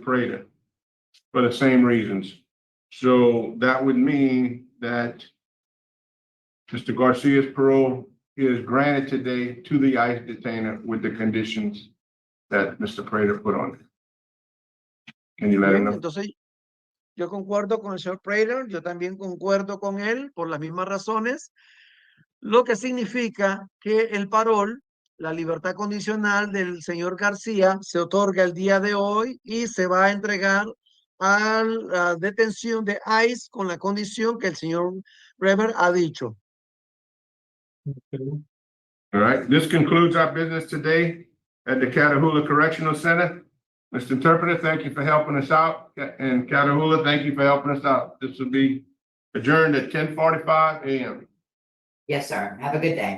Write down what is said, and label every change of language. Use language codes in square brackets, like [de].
[en] Prater for the same reasons. So that would mean that Mr. Garcia's parole is granted today to the ICE detainer with the conditions that Mr. Prater put on it. Can you let him know? [es] Entonces, yo concuerdo con el señor Prater, yo también concuerdo con él por las mismas razones, lo que significa que el parol La libertad condicional del señor García se otorga el día de hoy y se va a entregar a la detención de ICE con la condición que el señor Rever ha dicho. [en] All right, this concludes our business today at the Catahoula Correctional Center. Mr. Interpreter, thank you for helping us out. And Catahoula, thank you for helping us out. This will be adjourned at 10:45 a.m. Yes, sir. Have a good day.